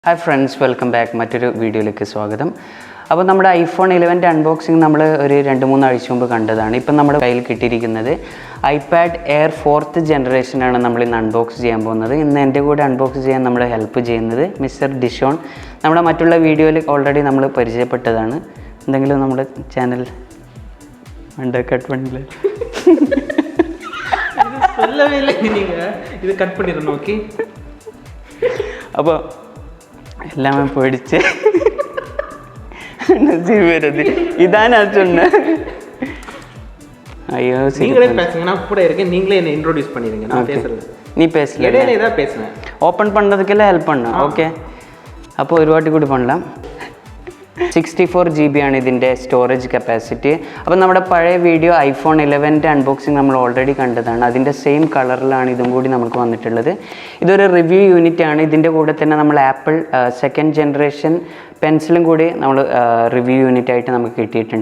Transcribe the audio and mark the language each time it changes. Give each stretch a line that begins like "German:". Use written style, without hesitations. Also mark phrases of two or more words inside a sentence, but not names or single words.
English: Hi friends, welcome back.
Malayalam: മറ്റൊരു വീഡിയോയിലേക്ക് സ്വാഗതം. അപ്പോൾ നമ്മുടെ ഐഫോൺ 11 അൺബോക്സിംഗ് നമ്മൾ ഒരു 2-3 ആഴ്ച മുമ്പ് കണ്ടതാണ്. ഇപ്പം നമ്മുടെ കയ്യിൽ കിട്ടിയിരിക്കുന്നത് ഐപാഡ് എയർ 4th ജനറേഷനാണ് നമ്മൾ ഇന്ന് അൺബോക്സ് ചെയ്യാൻ പോകുന്നത്. ഇന്ന് എൻ്റെ കൂടെ അൺബോക്സ് ചെയ്യാൻ നമ്മളെ ഹെൽപ്പ് ചെയ്യുന്നത് മിസ്റ്റർ ഡിഷോൺ. നമ്മുടെ മറ്റുള്ള വീഡിയോയിൽ ഓൾറെഡി നമ്മൾ പരിചയപ്പെട്ടതാണ്. എന്തെങ്കിലും നമ്മുടെ ചാനൽ കട്ട് പണില്ല ഇത് കട്ട് പണിട്ട് നോക്കി.
Tamil: അപ്പോൾ எல்லாமே போயிடுச்சு. இதானே சொன்ன. ஐயோ நீங்களே பேசுங்க, நான் கூட இருக்கேன். நீங்களே என்ன இன்ட்ரோடியூஸ் பண்ணிடுங்க, நான் பேசுறது. நீ பேசல, இடையில ஏதாவது பேசுனேன். ஓப்பன் பண்ணுறதுக்கெல்லாம் ஹெல்ப் பண்ண. ஓகே,
Malayalam: അപ്പോൾ ഒരു വാട്ടി കൂടി பண்ணலாம். 64 GB ആണ് ഇതിൻ്റെ സ്റ്റോറേജ് കപ്പാസിറ്റി. അപ്പോൾ നമ്മുടെ പഴയ വീഡിയോ ഐഫോൺ 11 അൺബോക്സിങ് നമ്മൾ ഓൾറെഡി കണ്ടതാണ്. അതിൻ്റെ സെയിം കളറിലാണ് ഇതും കൂടി നമുക്ക് വന്നിട്ടുള്ളത്. ഇതൊരു റിവ്യൂ യൂണിറ്റ് ആണ്. ഇതിൻ്റെ കൂടെ തന്നെ നമ്മൾ ആപ്പിൾ 2nd ജനറേഷൻ പെൻസിലും കൂടി നമ്മൾ റിവ്യൂ യൂണിറ്റ് ആയിട്ട് നമുക്ക് കിട്ടിയിട്ടുണ്ട്.